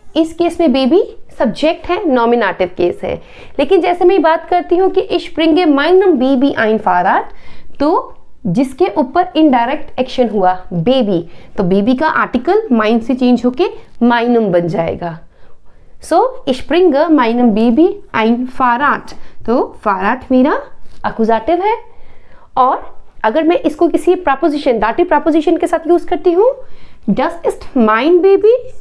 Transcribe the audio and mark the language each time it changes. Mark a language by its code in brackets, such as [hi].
[hi] इस केस में baby subject है, नॉमिनेटिव केस है। लेकिन जैसे मैं बात करती हूँ कि [de] ich bringe meinem Baby ein Fahrrad, [hi] तो जिसके ऊपर इनडायरेक्ट एक्शन हुआ बेबी, तो बेबी का आर्टिकल माइन से चेंज होके माइनम बन जाएगा। [de] सो ich bringe meinem Baby ein Fahrrad। [hi] तो Fahrrad मेरा अकुजाटिव है। और अगर मैं इसको किसी प्रपोजिशन, डाटिव प्रपोजिशन के साथ यूज करती हूँ, [de] das ist mein Baby।